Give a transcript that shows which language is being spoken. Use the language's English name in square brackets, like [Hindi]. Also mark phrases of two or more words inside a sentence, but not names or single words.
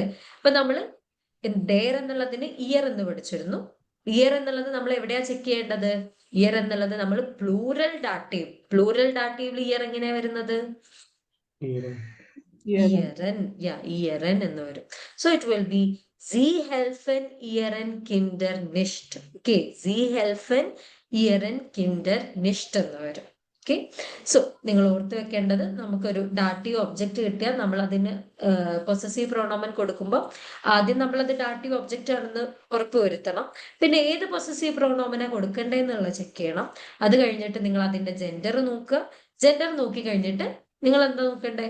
[Malayalam] അപ്പൊ നമ്മള് ഡെയർ എന്നുള്ളതിന് ഇയർ എന്ന് പഠിച്ചിരുന്നു. ഇയർ എന്നുള്ളത് നമ്മൾ എവിടെയാ ചെക്ക് ചെയ്യേണ്ടത്? ഇയർ എന്നുള്ളത് നമ്മൾ [German] Plural Dativ [Malayalam] ഇയർ എങ്ങനെയാ വരുന്നത്? ഇയറൻ എന്ന് വരും. [English] so it will be [German] Sie helfen ihren Kindern nicht. Okay, Sie helfen ihren Kindern nicht [Malayalam] എന്ന് വരും. [English] okay, so [Malayalam] നിങ്ങൾ ഓർത്ത് വെക്കേണ്ടത്, നമുക്കൊരു [German] Dativ Objekt [Malayalam] കിട്ടിയാൽ നമ്മൾ അതിന് [German] Possessiv Pronomen [Malayalam] കൊടുക്കുമ്പോൾ ആദ്യം നമ്മളത് [German] Dativ Objekt [Malayalam] ആണെന്ന് ഉറപ്പ് വരുത്തണം. പിന്നെ ഏത് [German] Possessiv Pronomen [Malayalam] കൊടുക്കേണ്ടതെന്നുള്ള ചെക്ക് ചെയ്യണം. അത് കഴിഞ്ഞിട്ട് നിങ്ങൾ അതിന്റെ ജെൻഡർ നോക്കുക. ജെൻഡർ നോക്കി കഴിഞ്ഞിട്ട് നിങ്ങൾ എന്താ നോക്കണ്ടേ?